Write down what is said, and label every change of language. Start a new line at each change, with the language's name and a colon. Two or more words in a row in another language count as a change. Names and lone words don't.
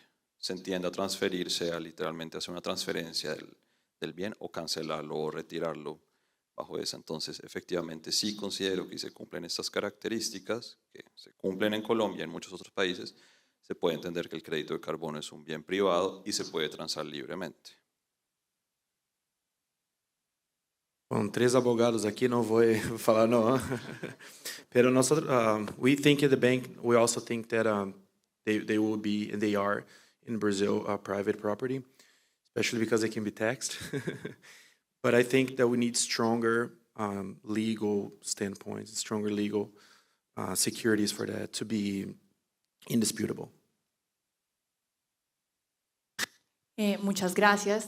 Spanish: Se entienda transferir, sea literalmente hacer una transferencia del bien o cancelarlo o retirarlo bajo esa. Entonces, efectivamente, sí considero que se cumplen estas características, que se cumplen en Colombia y en muchos otros países, se puede entender que el crédito de carbono es un bien privado y se puede transar libremente.
Portuguese: Com 3 advogados aqui, não vou falar não.
Spanish: Pero nosotros,
English: we think at the bank, we also think that they will be, and they are in Brazil, private property, especially because they can be taxed. But I think that we need stronger legal standpoints, stronger legal securities for that to be indisputable.
Spanish: Muchas gracias.